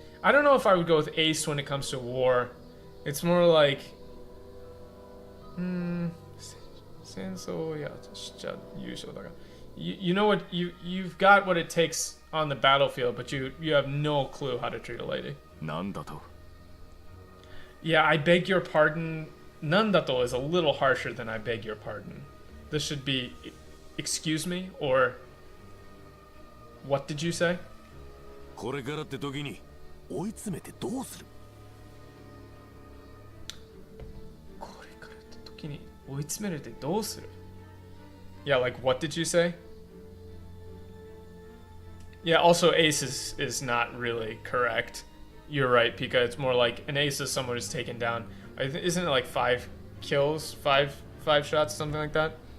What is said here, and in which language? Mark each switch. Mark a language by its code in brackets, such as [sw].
[en] I don't know if I would go with ace when it comes to war. It's more like 戦争屋としては優勝だが You know what you've got what it takes on the battlefield, but you have no clue how to treat a lady. [ja] なんだと [en] Yeah, I beg your pardon. Nandato is a little harsher than I beg your pardon. This should be excuse me or what did you say? [ja] これからって時に追い詰めてどうするこれからって時に追い詰めるってどうする Yeah, like what did you say? [en] Yeah, also ace is not really correct. You're right, Pika. It's more like an ace is someone who's taken down. Isn't it like 5 kills, 5 shots, something like that?